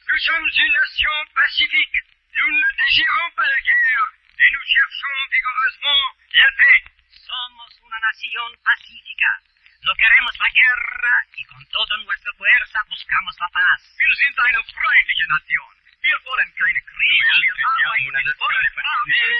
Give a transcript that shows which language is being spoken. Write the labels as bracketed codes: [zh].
[fr] Nous sommes une nation pacifique. Nous ne désirons pas la guerre, et nous cherchons vigoureusement la paix. [es] Somos una nación pacífica. No queremos la guerra, y con toda nuestra fuerza buscamos la paz. [de] Wir sind eine freundliche Nation. Wir wollen keine Kriege. Wir arbeiten mit voller Kraft.